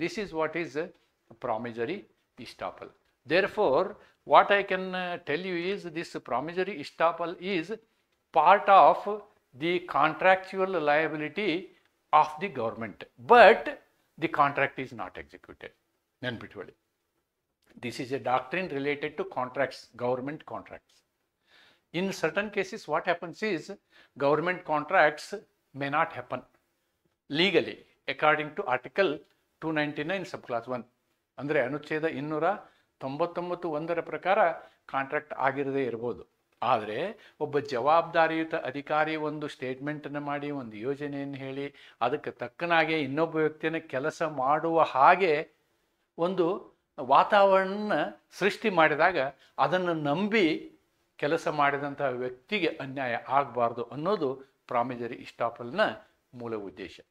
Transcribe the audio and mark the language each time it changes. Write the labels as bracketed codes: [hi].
[en] This is what is promissory estoppel. Therefore what I can tell you is this promissory estoppel is part of the contractual liability of the government, but the contract is not executed. [kn] ನೆನ್ಪಿಟ್ಕೊಳ್ಳಿ. [en] This is a doctrine related to contracts, government contracts. In certain cases, what happens is government contracts may not happen legally according to Article 299 subclass 1. [kn] ಅಂದರೆ ಅನುಚ್ಛೇದ 299(1) ಪ್ರಕಾರ contract ಆಗಿರದೇ ಇರ್ಬೋದು. ಆದರೆ ಒಬ್ಬ ಜವಾಬ್ದಾರಿಯುತ ಅಧಿಕಾರಿ ಒಂದು ಸ್ಟೇಟ್ಮೆಂಟನ್ನು ಮಾಡಿ, ಒಂದು ಯೋಜನೆಯನ್ನು ಹೇಳಿ, ಅದಕ್ಕೆ ತಕ್ಕನಾಗೆ ಇನ್ನೊಬ್ಬ ವ್ಯಕ್ತಿಯನ್ನು ಕೆಲಸ ಮಾಡುವ ಹಾಗೆ ಒಂದು ವಾತಾವರಣ ಸೃಷ್ಟಿ ಮಾಡಿದಾಗ ಅದನ್ನು ನಂಬಿ ಕೆಲಸ ಮಾಡಿದಂಥ ವ್ಯಕ್ತಿಗೆ ಅನ್ಯಾಯ ಆಗಬಾರ್ದು ಅನ್ನೋದು ಪ್ರಾಮಿಜರಿ ಇಸ್ಟಾಪಲ್ನ ಮೂಲ ಉದ್ದೇಶ.